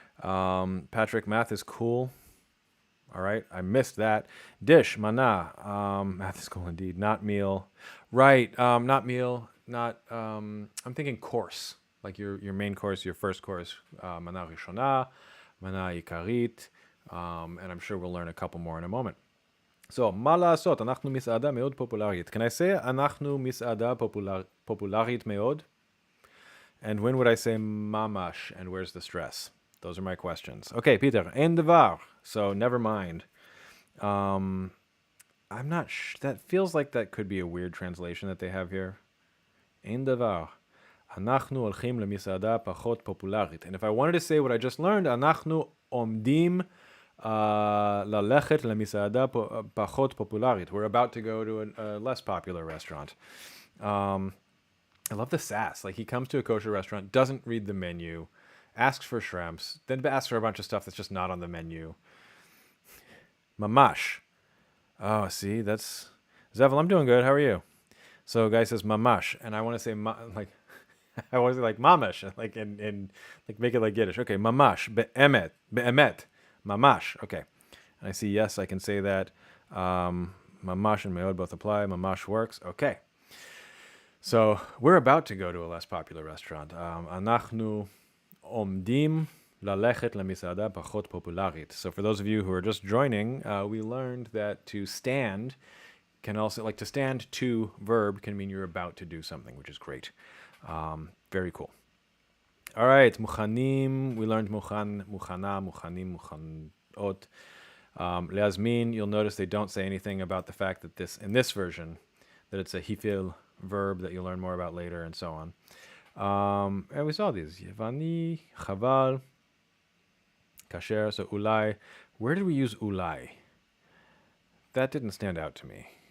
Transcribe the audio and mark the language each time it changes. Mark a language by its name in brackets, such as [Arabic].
[English] Patrick, math is cool. All right, I missed that. Dish, mana. Math is cool indeed. Not meal. Right, not meal. Not. I'm thinking course, like your main course, your first course. Mana rishona, mana ikarit, and I'm sure we'll learn a couple more in a moment. [Hebrew] So, מה לעשות? אנחנו מסעדה מאוד פופולרית. Can I say אנחנו מסעדה פופולרית מאוד? [English] And when would I say mamash? And where's the stress? Those are my questions. Okay, Peter, אין דבר. So, never mind. I'm not that feels like that could be a weird translation that they have here. [Hebrew] אין דבר. אנחנו הולכים למסעדה פחות פופולרית. [English] And if I wanted to say what I just learned, אנחנו עומדים ללכת למסעדה פחות פופולרית. We're about to go to a less popular restaurant. I love the sass. Like, he comes to a kosher restaurant, doesn't read the menu, asks for shrimps, then asks for a bunch of stuff that's just not on the menu. Mamash. Oh, see, that's... Zevel, I'm doing good. How are you? So a guy says mamash, and I want to say like... I want to say like mamash, like in like make it like Yiddish. Okay, mamash, be'emet. Mamash, okay. And I see, yes, I can say that. Mamash and meod both apply. Mamash works. Okay. So we're about to go to a less popular restaurant. [Hebrew] אנחנו עומדים ללכת למסעדה פחות פופולרית. [English] So for those of you who are just joining, we learned that to stand can also, like to stand to verb can mean you're about to do something, which is great. Very cool. [Hebrew] All right, מוכנים, we learned מוכן, מוכנה, מוכנים, מוכנות. [English] להזמין, you'll notice they don't say anything about the fact that this, in this version, that it's a hifil verb that you'll learn more about later and so on. And we saw these. [Hebrew] יווני, חבל, kasher, so ulai. [English] Where did we use ulai? That didn't stand out to me.